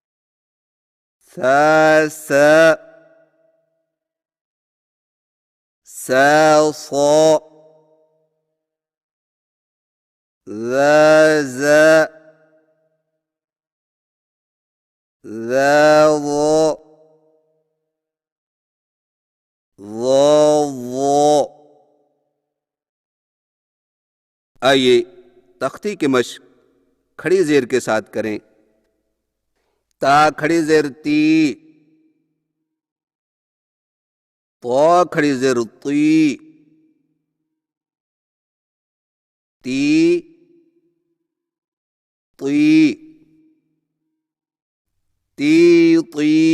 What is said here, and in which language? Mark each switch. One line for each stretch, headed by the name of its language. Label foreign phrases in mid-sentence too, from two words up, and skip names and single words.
Hindi: सा सा, सा صا ذا ذا ذا ظا ظا ظا। आइए तख्ती की मश्क खड़ी जेर के साथ करें। ता खड़ी जेर ती, तो खड़ी जेर ती, ती ती ती ती।